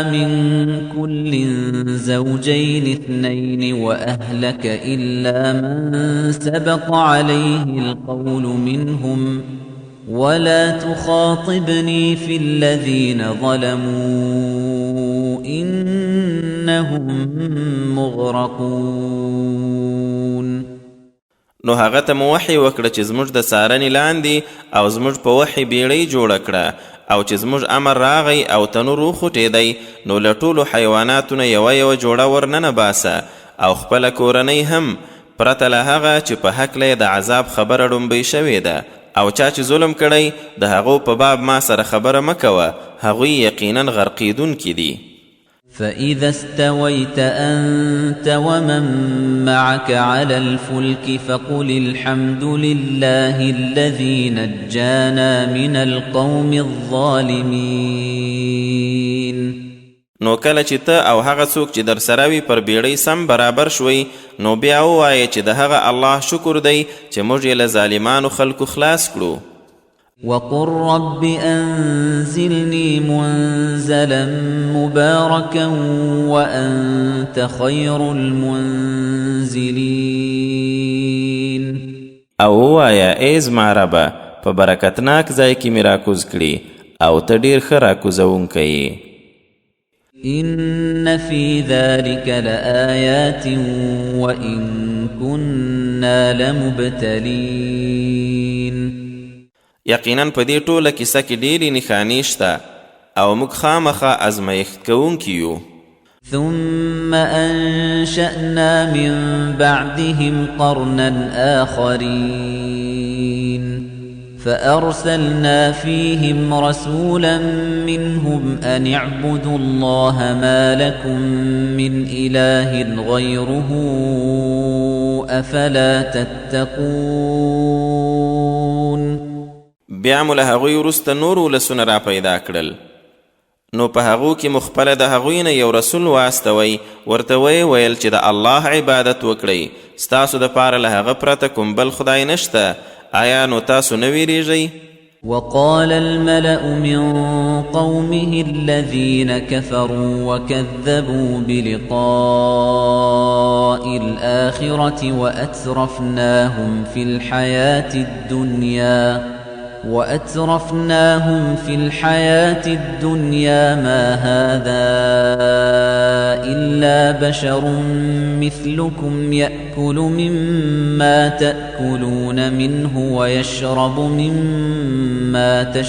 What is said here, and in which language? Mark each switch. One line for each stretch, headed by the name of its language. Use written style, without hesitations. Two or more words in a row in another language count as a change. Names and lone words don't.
Arabic: من كل زوجين اثنين وأهلك إلا من سبق عليه القول منهم ولا تخاطبني في الذين ظلموا إنهم مغرقون.
Pashto: نو هغه ته مو وحی وکړه چې زموږ د څارنې لاندې او زموږ په وحی بیړۍ جوړه کړه، او چې زموږ امر راغی او تنور وخوټېدی نو له ټولو حیواناتو نه یوه جوړه ورننه باسه او خپله کورنۍ هم، پرته له هغه چې په هکله د عذاب خبره ډومبۍ شوې ده، او چا چې ظلم کړی د هغو په باب ما سره خبره مه کوه، هغوی یقینا غرقیدونکي دي.
Arabic: فإذا استويت أنت ومن معك على الفلك فقل الحمد لله الذي نجانا من القوم الظالمين.
Pashto: نو کله چې ته او هغه څوک چې در سره وي پر بیړۍ سم برابر شوي، نو بیا ووایه چې د هغه الله شکر دی چې موږ یې له ظالمانو خلکو خلاص کړو.
Arabic: وقل رب أنزلني منزلا مباركا وأنت خير المنزلين.
Pashto: او ووایه ای زما ربه په برکتناک ځای کې مې راکوز کړي او ته ډېر ښه راکوزونکی یې.
Arabic: إن في ذلك لآيات وإن كنا لمبتلين.
Pashto: یقینا په دې ټوله کیسه کې ډېرې نښانې شته او موږ خامخا ازمایښت کوونکي یو.
Arabic: ثم أنشأنا من بعدهم قرنا آخرين فأرسلنا فيهم رسولا منهم أن اعبدوا الله ما لكم من إله غيره أفلا تتقون.
Pashto: بیا مو له هغوی وروسته نور ولسونه را پیدا کړل، نو په هغو کې مو خپله د هغوی نه یو رسول واستوئ، ورته ویې ویل چې د الله عبادت وکړئ، ستاسو دپاره له هغه پرته کوم بل خدای نشته. آیا نو تاسو نه ویریږئ؟
Arabic: وقال الملأ من قومه الذين كفروا وكذبوا بلقاء الآخرة وأترفناهم في الحياة الدنيا ما هذا إلا بشر مثلكم يأكل مما تأكلون منه ويشرب مما